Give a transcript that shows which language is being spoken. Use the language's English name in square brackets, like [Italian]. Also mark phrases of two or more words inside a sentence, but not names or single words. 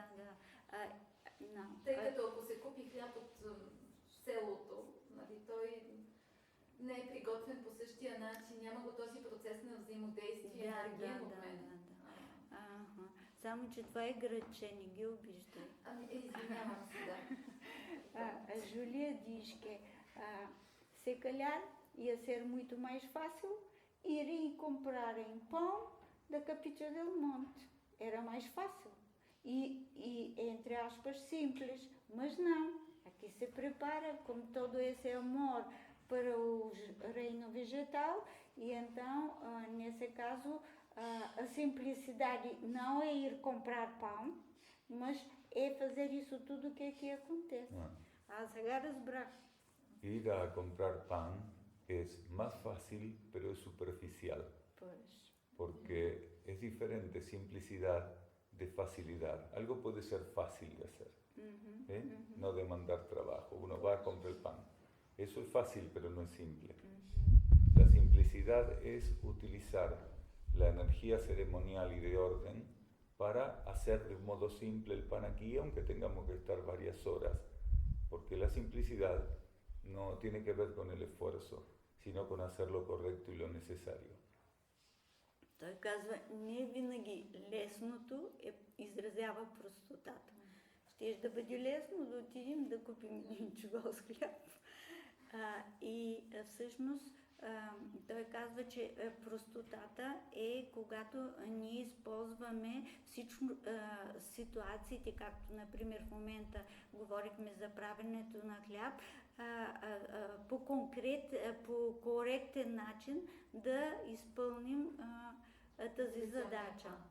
[Bulgarian] Тъй като ако се купи хляб от селото, нали, той не е приготвен по същия начин, няма го този процес на взаимодействие, енергиен обмен. Само, че това е граче, не ги обиждай. Извинявам се, да. [Portuguese] Julia diz que se calhar ia ser muito mais fácil irem comprarem pão da Capitã del Monte. Era mais fácil. E entre aspas, simples. Mas não. Aqui se prepara com todo esse amor para o reino vegetal e então, nesse caso, a simplicidade não é ir comprar pão, mas é fazer isso tudo que aqui acontece. [Bulgarian] Сега разбрах. [Spanish] Ir a comprar pan es más fácil, pero es superficial. Pues. Porque es diferente simplicidad de facilidad. Algo puede ser fácil de hacer, no demandar trabajo. Uno va a comprar el pan. Eso es fácil, pero no es simple. La simplicidad es utilizar la energía ceremonial y de orden para hacer de un modo simple el pan aquí, aunque tengamos que estar varias horas. Porque la simplicidad no tiene que ver con el esfuerzo, sino con hacer lo correcto y lo necesario. [Bulgarian] Той казва, не винаги лесното изразява простотата. Щеш да бъде лесно да отидем да купим един чувал с хляб. И всъщност той казва, че простотата е когато ние използваме всичко ситуациите, както например в момента говорихме за правенето на хляб, по коректен начин да изпълним тази задача.